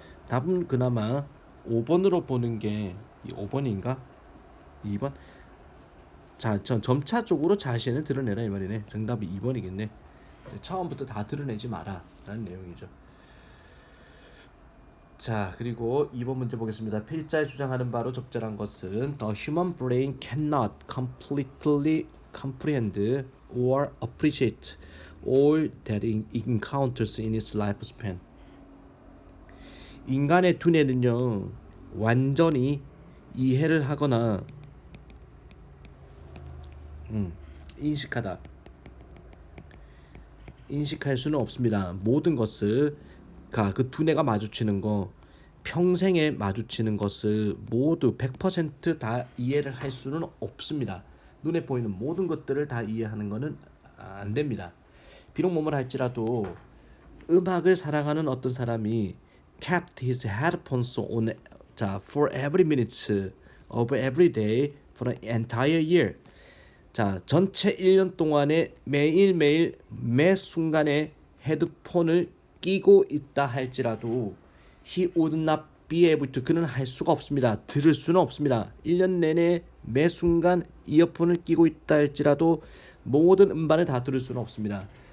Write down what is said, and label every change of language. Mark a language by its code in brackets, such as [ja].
[ko] 답은 그나마 5번으로 보는 게 5번인가? 2번? 자, 점차적으로 자신을 드러내라 이 말이네. 정답이 2번이겠네. 처음부터 다 드러내지 마라 라는 내용이죠. 자, 그리고 2번 문제 보겠습니다. [en] 필자에 주장하는 바로 적절한 것은 The human brain cannot completely comprehend or appreciate all that it encounters in its lifespan. [ko] 인간의 두뇌는요 완전히 이해를 하거나 인식할 수는 없습니다. 모든 것을 그 두뇌가 마주치는 거, 평생에 마주치는 것을 모두 100% 다 이해를 할 수는 없습니다. 눈에 보이는 모든 것들을 다 이해하는 것은 안 됩니다. [en] 비록 뭐뭐라 할지라도 음악을 사랑하는 어떤 사람이 kept his headphones on for every minute of every day for an entire year. [ko] 자, 전체 1년 동안에 매일매일 매 순간에 헤드폰을 끼고 있다 할지라도 he would not be able to 그는 할 수가 없습니다. 들을 수는 없습니다. 1년 내내 매 순간 이어폰을 끼고 있다 할지라도 모든 음반을 다 들을 수는 없습니다.